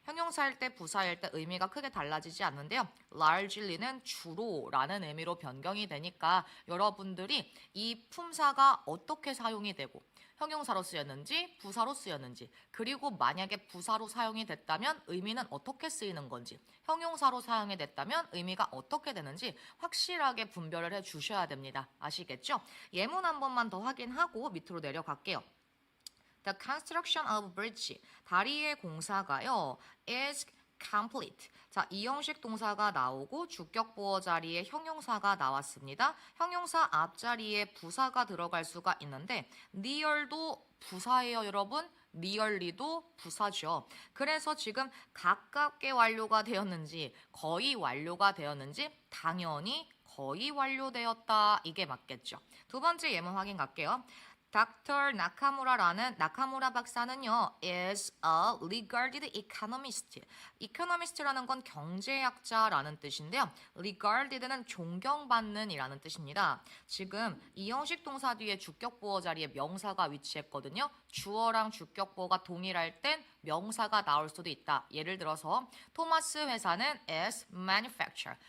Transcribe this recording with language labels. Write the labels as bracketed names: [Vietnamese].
[Korean] 형용사일 때 부사일 때 의미가 크게 달라지지 않는데요. largely는 주로라는 의미로 변경이 되니까 여러분들이 이 품사가 어떻게 사용이 되고 형용사로 쓰였는지 부사로 쓰였는지 그리고 만약에 부사로 사용이 됐다면 의미는 어떻게 쓰이는 건지 형용사로 사용이 됐다면 의미가 어떻게 되는지 확실하게 분별을 해 주셔야 됩니다. 아시겠죠? 예문 한 번만 더 확인하고 밑으로 내려갈게요. [English] The construction of bridge, [Korean] 다리의 공사가요, [English] is complete. [Korean] 자, 이 형식 동사가 나오고 주격 보어 자리에 형용사가 나왔습니다. 형용사 앞자리에 부사가 들어갈 수가 있는데 near도 부사예요, 여러분. nearly도 부사죠. 그래서 지금 가깝게 완료가 되었는지 거의 완료가 되었는지 당연히 거의 완료되었다. 이게 맞겠죠. 두 번째 예문 확인 갈게요. Dr. 나카무라라는 나카무라 박사는요 [English] is a regarded economist. [Korean] economist라는 건 경제학자라는 뜻인데요. regarded는 존경받는 이라는 뜻입니다. 지금 이 형식 동사 뒤에 주격 보어 자리에 명사가 위치했거든요. 주어랑 주격 보어가 동일할 땐 명사가 나올 수도 있다. 예를 들어서 토마스 회사는 [English] is manufacturer.